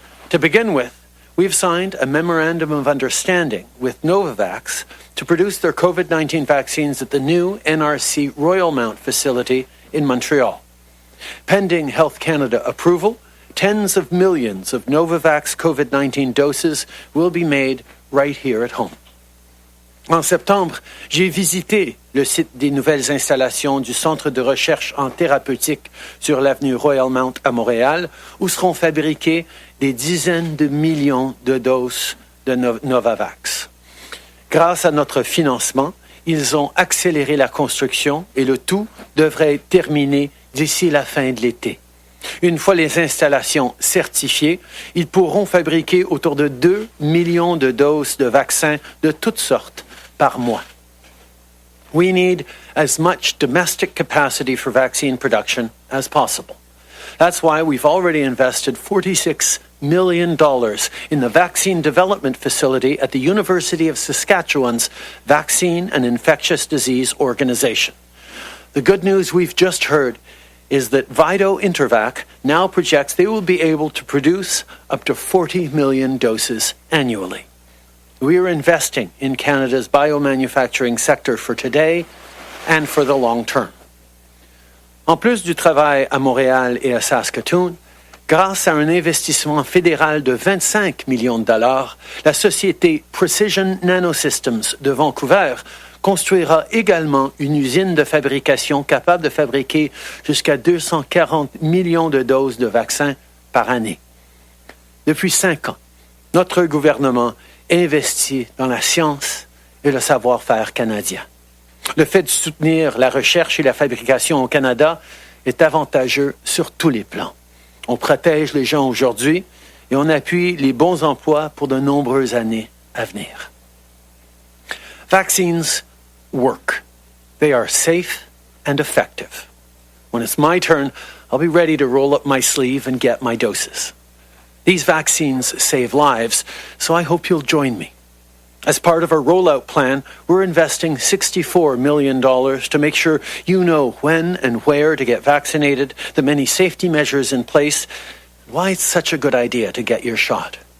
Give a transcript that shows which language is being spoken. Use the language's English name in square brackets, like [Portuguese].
[English] To begin with, we've signed a memorandum of understanding with Novavax to produce their COVID-19 vaccines at the new NRC Royal Mount facility in Montreal. Pending Health Canada approval, tens of millions of Novavax COVID-19 doses will be made right here at home. [French] En septembre, j'ai visité le site des nouvelles installations du Centre de recherche en thérapeutique sur l'avenue Royal Mount à Montréal, où seront fabriquées des dizaines de millions de doses de Novavax. Grâce à notre financement, ils ont accéléré la construction et le tout devrait être terminé d'ici la fin de l'été. Une fois les installations certifiées, ils pourront fabriquer autour de 2 millions de doses de vaccins de toutes sortes par mois. [English] We need as much domestic capacity for vaccine production as possible. That's why we've already invested $46 million in the vaccine development facility at the University of Saskatchewan's Vaccine and Infectious Disease Organization. The good news we've just heard is that Vido Intervac now projects they will be able to produce up to 40 million doses annually. We are investing in Canada's biomanufacturing sector for today and for the long term. [French] En plus du travail à Montréal et à Saskatoon, grâce à un investissement fédéral de 25 millions de dollars, la société Precision Nanosystems de Vancouver construira également une usine de fabrication capable de fabriquer jusqu'à 240 millions de doses de vaccins par année. Depuis 5 ans, notre gouvernement investit dans la science et le savoir-faire canadien. Le fait de soutenir la recherche et la fabrication au Canada est avantageux sur tous les plans. On protège les gens aujourd'hui et on appuie les bons emplois pour de nombreuses années à venir. [English] Vaccines work. They are safe and effective. When it's my turn, I'll be ready to roll up my sleeve and get my doses. These vaccines save lives, so I hope you'll join me. As part of our rollout plan, we're investing $64 million to make sure you know when and where to get vaccinated, the many safety measures in place, and why it's such a good idea to get your shot.